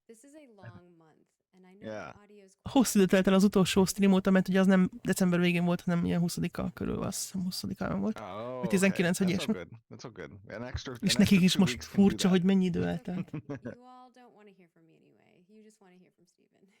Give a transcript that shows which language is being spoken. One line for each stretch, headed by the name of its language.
English: This is a long month, and I know the audio is
Hungarian: Hosszú idő telt el az utolsó stream óta, mert ugye az nem december végén volt, hanem ilyen 20-a körül, azt hiszem 20-án volt. Vagy 19, vagy ilyesmi.
English: That's all good.
Hungarian: És nekik is most furcsa, hogy mennyi idő eltelt.
English: you all don't want to hear from me anyway. You just want to hear from Steven.